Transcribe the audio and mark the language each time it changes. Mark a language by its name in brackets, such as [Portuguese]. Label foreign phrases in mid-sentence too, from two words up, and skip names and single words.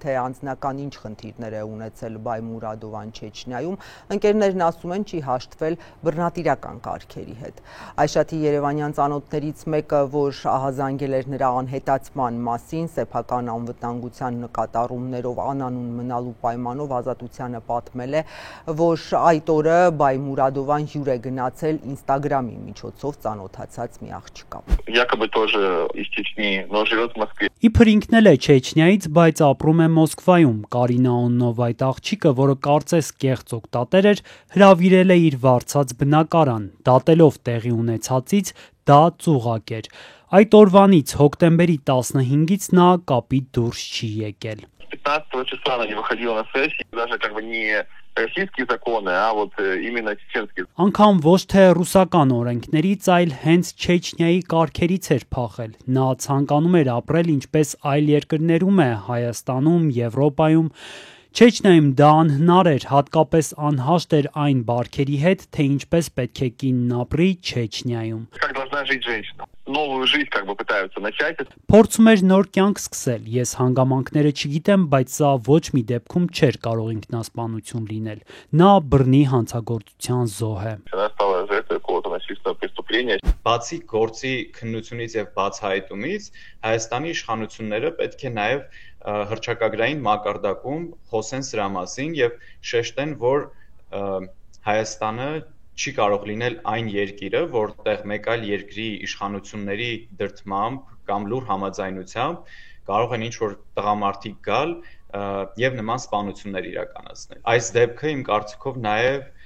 [Armenian] թե անձնական ինչ խնդիրներ է ունեցել Բայմուրադովան Չեչնիայում, ընկերներն ասում են չի հաշտվել բռնատիրական կարգերի հետ։ Այշաթի երևանյան ծանոթներից մեկը, որ ահազանգել էր նրա անհետացման մասին, սեփական անվտանգության նկատառումներով անանուն մնալու պայմանով ազատությանը պատմել է, որ այդ օրը Բայմուրադովան հյուր է գնացել Ինստագրամի միջոցով ծանոթացած մի աղջկա։ [Russian] Якобы тоже из Чечни, но живет в Москве. [Armenian] Իբր ինքն էլ է Չեչնիայից, բայց ապրում է Մոսկվայում։ Կարինա անունով այդ աղջիկը, որը կարծես կեղծ օգտատեր էր, հրավիրել է իր վարձած բնակարան, դատելով տեղի ունեցածից դա ծուղակ էր։ Այդ օրվանից հոկտեմբերի 15-ից նա կապից դուրս չի եկել։ [Russian] 15 числа она не выходила на сессии, даже как бы не российские законы, а вот именно чеченские. [Armenian] Անգամ ոչ թե ռուսական օրենքներից, այլ հենց Չեչնիայի կարգերից էր փախել։ Նա ցանկանում էր ապրել ինչպես այլ երկրներում է, Հայաստանում, Եվրոպայում։ Չեչնիայում դա անհնար էր, հատկապես անհաշտ էր այն բարքերի հետ, թե ինչպես պետք է կինն ապրի Չեչնիայում։ [Russian] Как должна жить женщина? Новую жизнь как бы пытаются начать. [Armenian] Փորձում էր նոր կյանք սկսել։ Ես հանգամանքները չգիտեմ, բայց սա ոչ մի դեպքում չէր կարող ինքնասպանություն լինել։ Նա բռնի հանցագործության զոհ է։ [Russian] Она стала жертвой какого-то насильственного преступления. [Armenian] Բացի գործի քննությունից եւ բացահայտումից Հայաստանի իշխանությունները պետք է նաեւ հռչակագրային մակարդակում խոսեն սրա մասին եւ շեշտեն, որ Հայաստանը չի կարող լինել այն երկիրը, որտեղ մեկ այլ երկրի իշխանությունների դրդմամբ կամ լուր համաձայնությամբ կարող են ինչ-որ տղամարդիկ գալ եւ նման սպանություններ իրականացնել։ Այս դեպքը իմ կարծիքով նաեւ